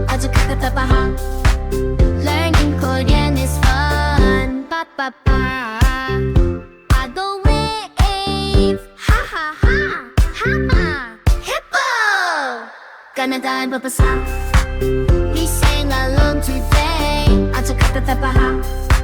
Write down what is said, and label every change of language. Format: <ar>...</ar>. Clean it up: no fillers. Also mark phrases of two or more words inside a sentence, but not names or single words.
<en>아자카타파하. Learning Korean is fun. Ba ba ba. Paddle wave. Ha ha ha. Ha. Hippo.</en> <ko>가나다라마바사아자차카타파하.</ko> <en>We sing along today.</en> <ko>아자카타파하.</ko>